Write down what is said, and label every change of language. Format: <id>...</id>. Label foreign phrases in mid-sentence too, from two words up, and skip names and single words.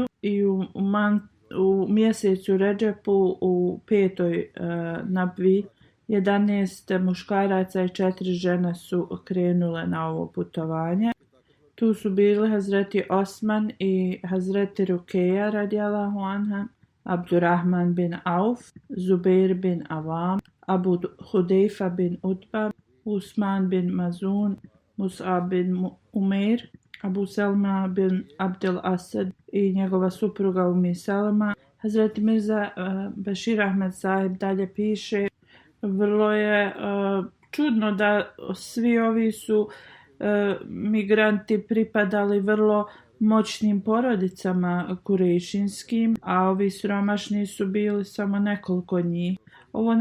<bs>I u mjesecu Redžepu u 5. Nabvi 11 muškaraca i 4 žene su krenule na ovo putovanje. Tu su bili Hazreti Osman i Hazreti Rukeja radijallahu anha, Abdurrahman bin Auf, Zubair bin Avam, Abu Hudejfa bin Utba, Usman bin Mazun, Mus'ab bin Umair, Abu Selma bin Abdel Asad i njegova supruga Umi Salama. Hazreti Mirza Bashir Ahmed Sahib dalje piše: vrlo je čudno da svi ovi su migranti pripadali vrlo moćnim porodicama kurejšinskim, a ovi siromašni su bili samo nekoliko njih.</bs>